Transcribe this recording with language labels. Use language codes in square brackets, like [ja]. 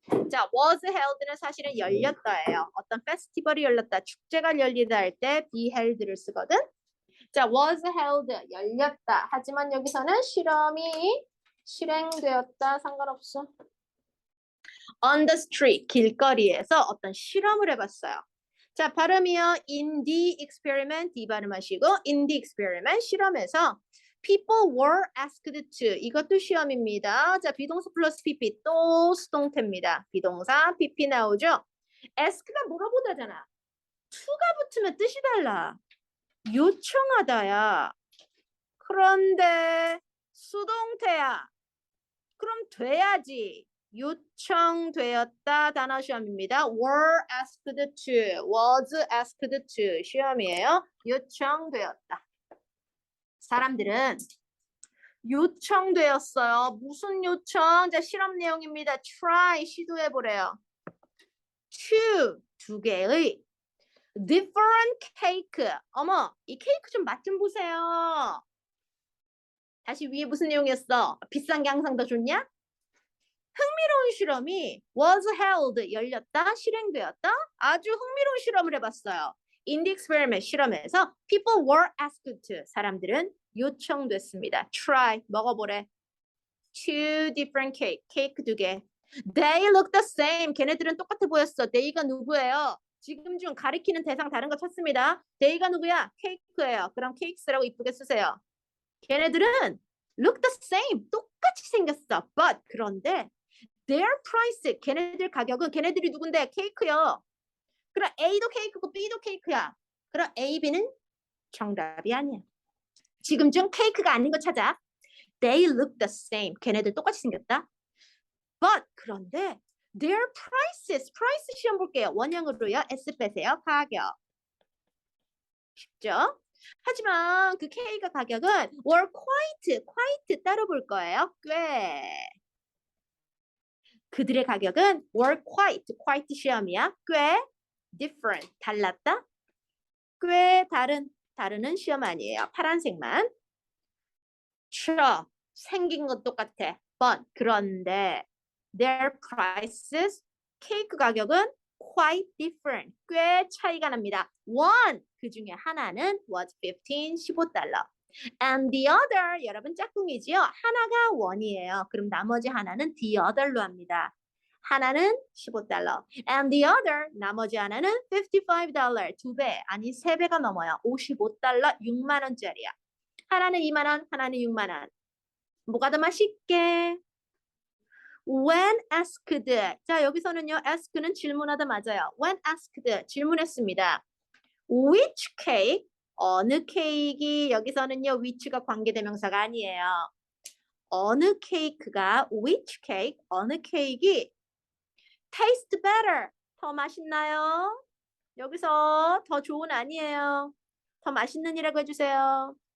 [ko] 자, [en] was held [ko] 는 사실은 열렸다예요. 어떤 페스티벌이 열렸다, 축제가 열리다 할 때 be held를 쓰거든. 자, was held, 열렸다. 하지만 여기서는 실험이 실행되었다. 상관없어. [en] On the street, [ko] 길거리에서 어떤 실험을 해봤어요. 자, 발음이요. [en] In the experiment, [ko] 이 발음하시고 [en] in the experiment, 실험에서 people were asked to, [ko] 이것도 시험입니다. 자, 비동사 플러스 pp, 또 수동태입니다. 비동사 pp 나오죠. ask가 물어보다잖아. to가 붙으면 뜻이 달라. 요청하다야. 그런데 수동태야. 그럼 돼야지. 요청되었다. 단어 시험입니다. [en] were asked to, was asked to 시험이에요. [ko] 요청되었다. 사람들은 요청되었어요. 무슨 요청? 자, 실험 내용입니다. try, 시도해보래요. 두 개의 different cake. 어머, 이 케이크 좀 맛 좀 보세요. 다시 위에 무슨 내용이었어? 비싼 게 항상 더 좋냐? 흥미로운 실험이 was held, 열렸다, 실행되었다. 아주 흥미로운 실험을 해봤어요. [en] In the experiment, 실험에서 people were asked to, [ko] 사람들은 요청됐습니다. try, 먹어보래. two different cake, 케이크 두 개. [en] They look the same, [ko] 걔네들은 똑같아 보였어. They가 누구예요? 지금 중 가리키는 대상 다른 거 찾습니다. They가 누구야? 케이크예요. 그럼 케이크스라고 이쁘게 쓰세요. 걔네들은 [en] look the same, [ko] 똑같이 생겼어. But, 그런데 [en] their price, [ko] 걔네들 가격은, 걔네들이 누군데? 케이크요. 그럼 A도 케이크고 B도 케이크야. 그럼 A, B는 정답이 아니야. 지금 중 케이크가 아닌 거 찾아. [en] They look the same. [ko] 걔네들 똑같이 생겼다. [en] But, [ko] 그런데 [en] their prices, price [ko] 시험 볼게요. 원형으로요. S 빼세요. 가격. 쉽죠? 하지만 그 K가 가격은 were quite 따로 볼 거예요. 꽤. 그들의 가격은 [en] were quite [ko] 시험이야. 꽤 different, 달랐다. 꽤 다르는 시험 아니에요. 파란색만. 생긴 건 똑같아. [en] But, [ko] 그런데 [en] their prices, [ko] 케이크 가격은 [en] quite different, [ko] 꽤 차이가 납니다. One, 그 중에 하나는 [en] was 15달러. And the other, [ko] 여러분 짝꿍이지요? 하나가 원이에요. 그럼 나머지 하나는 the other로 합니다. 하나는 15달러. [en] And the other, [ko] 나머지 하나는 $55, 2배, 아니 3배가 넘어요. 55달러, 6만 원짜리야. 하나는 2만 원, 하나는 6만 원. 뭐가 더 맛있게? [en] When asked. [ko] 자, 여기서는요, ask는 질문하다 맞아요. When asked, 질문했습니다. [en] Which cake? [ko] 어느 케이크? 여기서는요, which가 관계대명사가 아니에요. 어느 케이크가, which cake? 어느 케이크? [en] Taste better. [ko] 더 맛있나요? 여기서 더 좋은 아니에요. 더 맛있는이라고 해주세요.